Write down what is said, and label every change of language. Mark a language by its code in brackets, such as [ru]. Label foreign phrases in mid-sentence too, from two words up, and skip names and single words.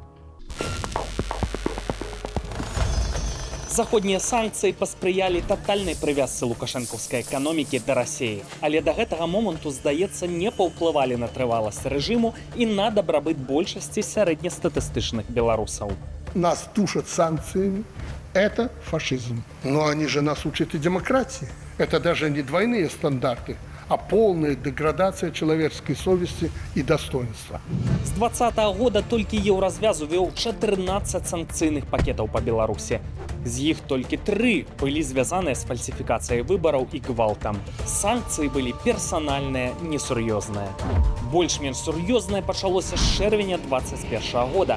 [be] Заходнія санкцыі паспрыялі татальнай прывязцы лукашэнкаўскай эканомікі да Расіі, але да гэтага моманту, здаецца, не паўплывалі на трываласць рэжыму і на дабрабыт большасці сярэднестатыстычных беларусаў. [ru] Нас душат санкциями. Это фашизм. Но они же нас учат и демократии. Это даже не двойные стандарты, а полная деградация человеческой совести и достоинства. [be] З 2020 года толькі Еўразвяз увёў 14 санкцыйных пакетаў па Беларусі. З іх толькі 3 былі звязаныя з фальсіфікацыяй выбараў і гвалтам. Санкцыі былі персанальныя, несур'ёзныя. Больш-менш сур'ёзнае пачалося з чэрвеня 2021 года.